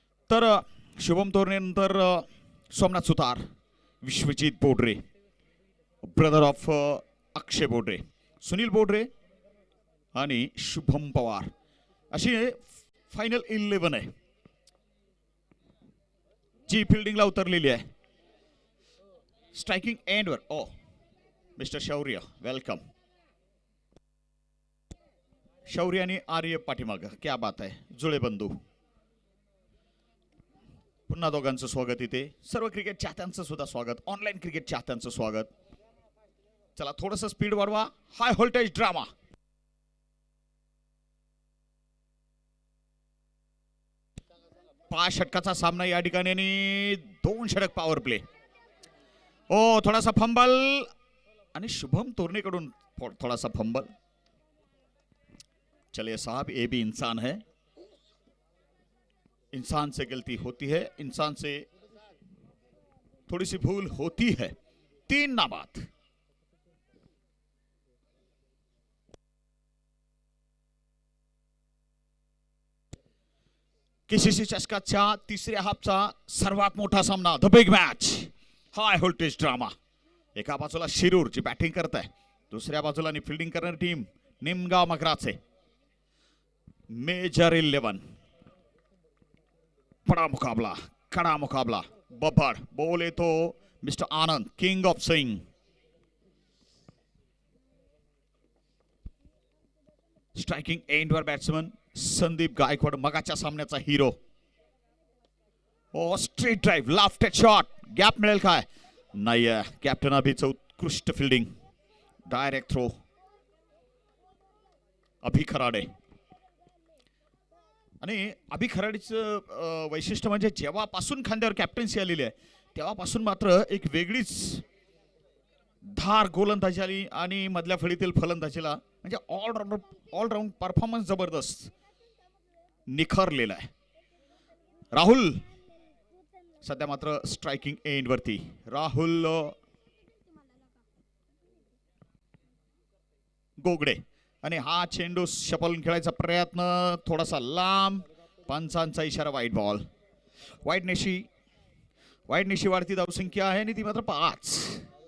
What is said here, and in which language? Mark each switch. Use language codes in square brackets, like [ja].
[mr] तर शुभम तोरणे नंतर सोमनाथ सुतार, Vishwajeet Bodre, brother of अक्षय बोडरे, सुनील बोडरे आणि शुभम पवार अशी फायनल 11 आहे जी फिल्डिंगला उतरलेली आहे. स्ट्रायकिंग एंडवर ओ मिस्टर शौर्य, वेलकम. शौर्य आणि आर्य पाठीमाग, क्या बात आहे. जुळे बंधू, पुन्हा दोघांचं स्वागत इथे. सर्व क्रिकेट चाहत्यांचं सुद्धा स्वागत, ऑनलाईन क्रिकेट चाहत्यांचं स्वागत. चला थोडंसं स्पीड वाढवा. High voltage drama. पाच षटकाचा सामना या ठिकाणी आणि 2 षटक पॉवर प्ले. ओ थोडासा फंबल आणि शुभम तोरणे थोडासा फंबल. [hi] चलिए साहब, ये भी इंसान है, इंसान से गलती होती है, इंसान से थोड़ी सी भूल होती है. [mr] 3 नाबाद. केसीसी चषकाच्या तिसऱ्या हाफचा सर्वात मोठा सामना, [en] the big match, [mr] high voltage drama. एका बाजूला शिरूर जी बॅटिंग करत आहे, दुसऱ्या बाजूला फिल्डिंग करणारी टीम निमगाव मगराचे. [hi] मेजर 11, बड़ा मुकाबला, कड़ा मुकाबला. बब्बड़, बोले तो mister Anand, [en] King of swing. [mr] Striking एंडवर batsman Sandeep Gaikwad, मगाच्या सामन्याचा हिरो. ओ स्ट्रेट ड्राइव्ह, लाफ्टेड शॉट, गॅप मिळेल काय? नाही. कॅप्टन अभिचं उत्कृष्ट फिल्डिंग, डायरेक्ट थ्रो. अभि खराडे. आणि अभि खराडेचं वैशिष्ट्य म्हणजे जेव्हापासून खांद्यावर कॅप्टन्सी आलेली आहे तेव्हापासून मात्र एक वेगळीच धार गोलंदाजी आली आणि मधल्या फळीतील फलंदाजीला म्हणजे ऑलराऊंड परफॉर्मन्स जबरदस्त निखरलेला आहे. राहुल सध्या मात्र स्ट्रायकिंग एंड वरती. राहुल गोगडे आणि हा चेंडू शपलून खेळायचा प्रयत्न थोडासा लांब, पंचांचा इशारा, वाईट बॉल. वाईटनेशी वाढती धावसंख्या आहे आणि ती मात्र 5.